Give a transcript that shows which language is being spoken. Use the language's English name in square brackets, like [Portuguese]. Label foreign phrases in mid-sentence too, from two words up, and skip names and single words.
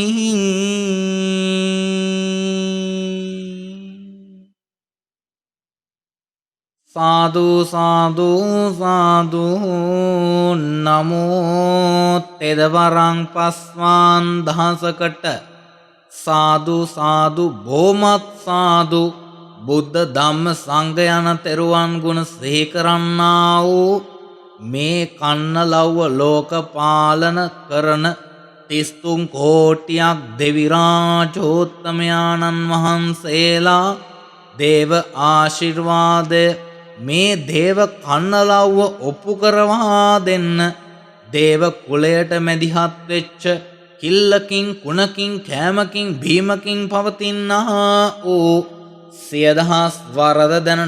[Sinhala] සාදු සාදු සාදු නමෝ තෙදවරං පස්වාන් දහසකට සාදු සාදු බොහොමත් සාදු බුද්ධ ධම්ම සංඝ යන තෙරුවන් ගුණ සිහි කරන්නා වූ මේ කන්නලව්ව ලෝක පාලන කරන 33 කෝටියක් දෙවි රාජෝත්තමයාණන් වහන්සේලා දේව ආශිර්වාදය මේ දේව කන්නලව්ව ඔප්පු කරවා දෙන්න දේව කුලයට මැදිහත් වෙච්ච කිල්ලකින් කුණකින් කෑමකින් බීමකින් පවතිනා වූ සියදහස් වරද දැන